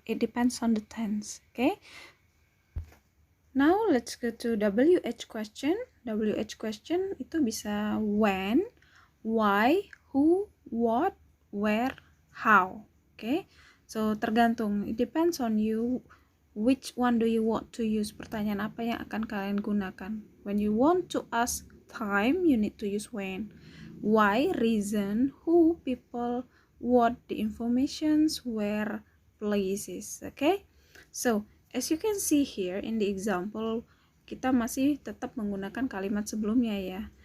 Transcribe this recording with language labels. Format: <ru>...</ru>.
<en>It depends on the tense, okay? Now let's go to WH question. WH question</en> <id>itu bisa</id> <en>when, why, who, what, where, how. Okay, so</en> <id>tergantung.</id> <en>It depends on you. Which one do you want to use?</en> <id>Pertanyaan apa yang akan kalian gunakan?</id> <en>When you want to ask time, you need to use when. Why, reason, who, people, what, the informations, where, places. Okay, so as you can see here in the example,</en> <id>kita masih tetap menggunakan kalimat sebelumnya ya.</id>